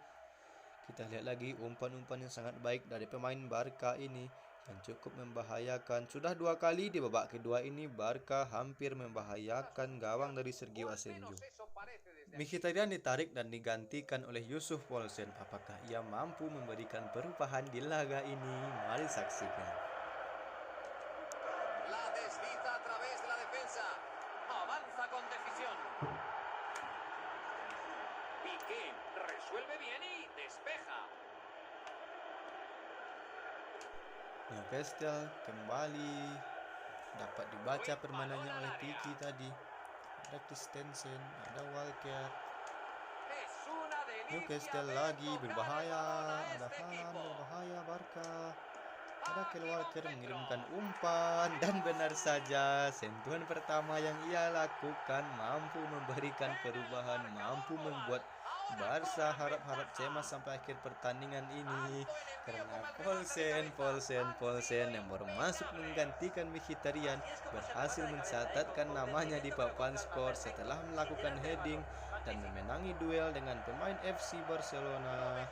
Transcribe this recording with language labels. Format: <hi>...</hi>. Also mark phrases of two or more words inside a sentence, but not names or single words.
<id>Kita lihat lagi umpan-umpan yang sangat baik dari pemain Barca ini yang cukup membahayakan. Sudah 2 kali di babak kedua ini Barca hampir membahayakan gawang dari Sergio Asenjo. Mkhitaryan ditarik dan digantikan oleh Yusuf Poulsen. Apakah ia mampu memberikan perubahan di laga ini? Mari saksikan.</id> <es>La desliza a través de la defensa. Avanza con decisión. Piqué resuelve bien y despeja.</es> <id>Newcastle kembali dapat dibaca permainannya oleh Piqué tadi. Ada Christensen, ada Walker.</id> <es>Es una delicia</es> <id>Newcastle</id> <es>ver</es> <id>lagi</id> <es>tocar</es> <id>berbahaya,</id> <es>el balón a</es> <id>ada</id> <es>este</es> <id>Haaland</id> <es>equipo.</es> <id>berbahaya Barca. Ada Kyle Walker mengirimkan umpan dan benar saja sentuhan pertama yang ia lakukan mampu memberikan perubahan, mampu membuat Barca harap-harap cemas sampai akhir pertandingan ini karena Poulsen yang baru masuk menggantikan Mkhitaryan berhasil mencatatkan namanya di papan skor setelah melakukan heading dan memenangi duel dengan pemain FC Barcelona.</id>